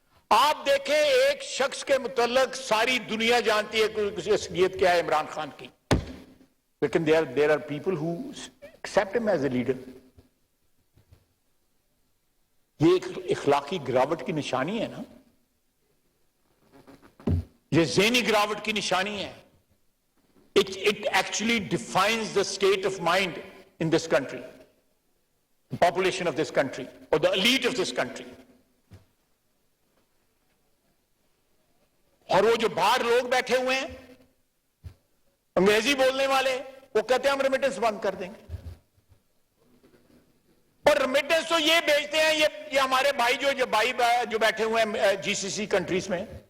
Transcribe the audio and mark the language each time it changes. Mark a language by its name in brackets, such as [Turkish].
[Urdu] آپ دیکھیں ایک شخص کے متعلق ساری دنیا جانتی ہے کہ کسی حیثیت کیا ہے عمران خان کی, لیکن [English] there are people who accept him as a leader. [Urdu] یہ ایک اخلاقی گراوٹ کی نشانی ہے نا, یہ ذہنی گراوٹ کی نشانی ہے. [English] It actually defines the state of mind in this country, the population of this country, or the elite of this country. [Urdu] اور وہ جو باہر لوگ بیٹھے ہوئے ہیں انگریزی بولنے والے, وہ کہتے ہیں ہم ریمیٹنس بند کر دیں گے. اور ریمیٹنس تو یہ بھیجتے ہیں, یہ ہمارے بھائی جو بیٹھے ہوئے ہیں جی سی سی کنٹریز میں.